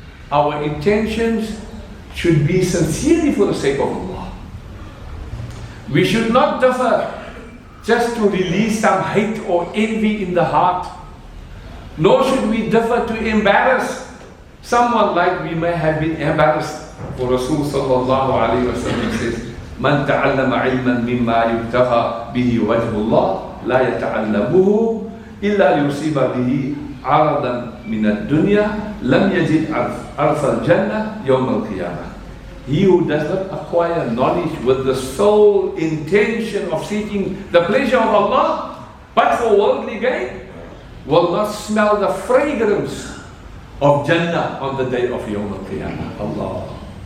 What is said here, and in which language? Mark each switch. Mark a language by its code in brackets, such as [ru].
[en] Our intentions should be sincerely for the sake of Allah. We should not differ just to release some hate or envy in the heart. Nor should we differ to embarrass someone like we may have been embarrassed. [ar] For Rasul sallallahu alayhi wa sallam says, من تعلم علما مما يبتغى به وجه الله لا يتعلمه إلا ليصيب به عرضا من الدنيا لم يجد عرف الجنة يوم القيامة. [en] He who does not acquire knowledge with the sole intention of seeking the pleasure of Allah, but for worldly gain, will not smell the fragrance of Jannah on the day of Yawm al-Qiyamah. Allah.